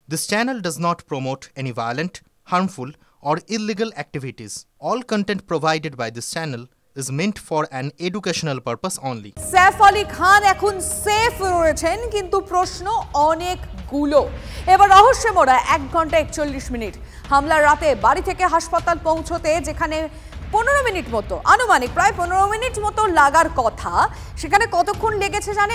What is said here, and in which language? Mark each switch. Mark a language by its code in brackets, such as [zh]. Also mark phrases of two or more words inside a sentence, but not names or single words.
[en] This channel does not promote any violent, harmful, or illegal activities. All content provided by this channel is meant for an educational purpose only. [bn] सैफ अली खान এখন সেফ রয়েছেন কিন্তু প্রশ্ন অনেকগুলো। এবার রহস্যে মোড়া 1 ঘন্টা 41 মিনিট হামলার রাতে বাড়ি থেকে হাসপাতাল পৌঁছতে যেখানে 15 মিনিট মতো আনুমানিক প্রায় 15 মিনিট মতো লাগার কথা সেখানে কতক্ষণ লেগেছে জানেন?